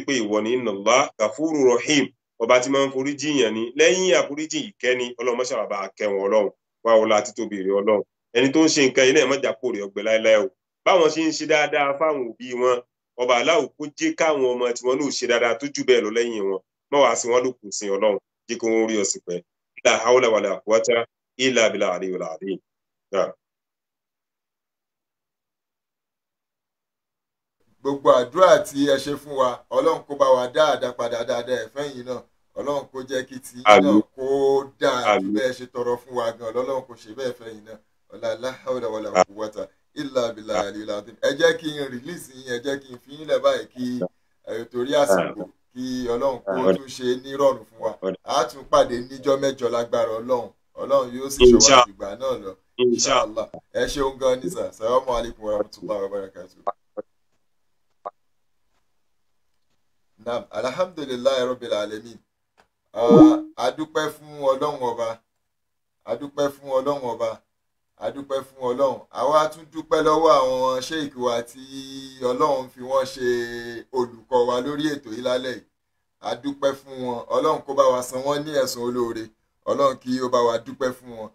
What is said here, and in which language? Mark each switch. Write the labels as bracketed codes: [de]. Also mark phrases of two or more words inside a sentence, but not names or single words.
[yo] pé ìwọ ni [ar] إن الله غفور رحيم [yo] ọba tí máa ń foríjì yàn ni lẹ́yìn àforíjì ìkẹ́ni ọlọ́run mọ́ṣáláà bá a kẹ́ wọn ọlọ́run wá wọlá títóbi rẹ̀ ọlọ́run ẹni tó ń ṣe nǹkan ilé ẹ̀mọ́jà kò rẹ̀ ọgbẹ́ láéláé o báwọn ṣe ń ṣe dáadáa fáwọn òbí wọn ọba aláwo kó jẹ́ káwọn ọmọ tí wọn náà ṣe dáadáa tó jù bẹ́ẹ̀ lọ lẹ́yìn wọn mọ́ wá sí wọn ló kù sí ọlọ́run jẹ́ kó wọn rí ọ̀sìn pẹ́ [ar] لا حول ولا قوة إلا بالله العلي العظيم. [yo] gbogbo àdúrà tí ẹ ṣe fún wa ọlọ́run kó bá wa dáadáa padà dáadáa ẹ̀fẹ́ yìí náà ọlọ́run kó jẹ́ kí tí náà kó dáa ju bẹ́ẹ̀ ṣe tọrọ fún wa gan ọlọ́run kó ṣe bẹ́ẹ̀ fẹ́ yìí náà [ar] لا حول ولا قوة إلا بالله العلي العظيم [yo] ẹ jẹ́ kí n rìlíìsì yín ẹ jẹ́ kí n fi yín lẹ̀ báyìí kí torí àsìkò kí ọlọ́run kó tún ṣe nírọ̀rùn fún wa a tún pàdé níjọ́ mẹ́jọ lágbára ọlọ́run yóò sì ṣọwọ́ ìgbà náà lọ inshallah ẹ ṣeun gan ní sà [ar] السلام عليكم ورحمة الله وبركاته. نعم، الحمد لله رب العالمين. [yo] Adúpẹ́ fún ọlọ́run ọba. Adúpẹ́ fún ọlọ́run ọba. Adúpẹ́ fún ọlọ́run. Àwa tún dúpẹ́ lọ́wọ́ àwọn sheikh wa tí ọlọ́run fi wọ́n ṣe olùkọ́ wa lórí ètò yìí lálẹ́ yìí. Adúpẹ́ fún wọn. Ọlọ́run kó bá wa san wọ́n ní ẹ̀san olóore. Ọlọ́run kí ó bá wa dúpẹ́ fún wọn.